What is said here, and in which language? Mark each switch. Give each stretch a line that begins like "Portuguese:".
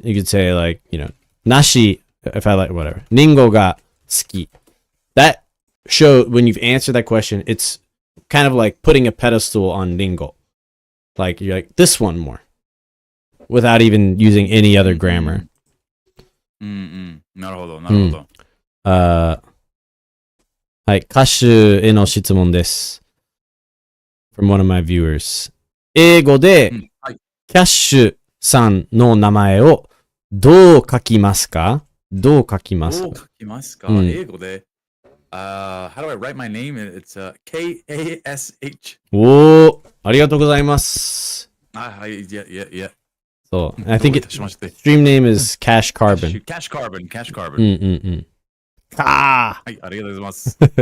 English: You could say like, nashi, if I like whatever, ningo ga ski. That show when you've answered that question, it's kind of like putting a pedestal on ningo. Like you're like this one more without even using any other grammar.
Japanese: なるほど、なるほど。はい、歌手への質問です。
English: from one of my viewers.
Japanese: 英語で、キャッシュさんの名前をどう書きますか？どう書きますか？どう書きますか？英語で、
English: how do I write my name? It's K-A-S-H.
Japanese: おー、ありがとうございます。はい、いや。
English: そう、I think stream name is Cash Carbon. Cash Carbon.
Japanese: はい、ありがとうございます。